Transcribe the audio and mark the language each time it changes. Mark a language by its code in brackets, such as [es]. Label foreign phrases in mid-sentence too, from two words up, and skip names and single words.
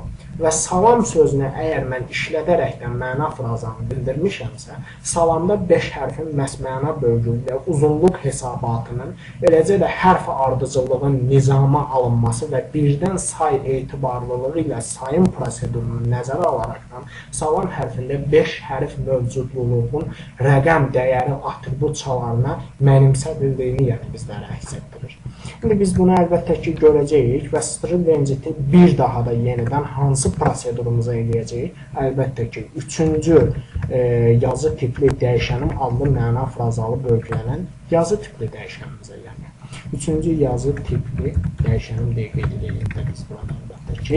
[az] Və salam sözünü əgər mən işlədərəkdən məna frazanı bildirmişəmsə, salamda 5 hərfin məhz məna bölgülüyü, uzunluq hesabatının, eləcə də hərf ardıcıllığın nizama alınması və birdən say etibarlılığı ilə sayım prosedurunu nəzərə alaraqdan salam hərfində 5 hərf mövcudluğun rəqəm dəyəri atribut çalarına mənimsədildiyini yəni bizlərə əks etdirir. İndi biz bunu əlbəttə ki, görəcəyik və [en] string length-i [az] bir daha da yenidən hansı prosedurumuza eləyəcəyik? Əlbəttə ki, üçüncü yazı tipli dəyişənim adlı məna frazalı bölgülənən yazı tipli dəyişənimizə yəni. Üçüncü yazı tipli dəyişənim deyə qeyd edək də biz burada əlbəttə ki.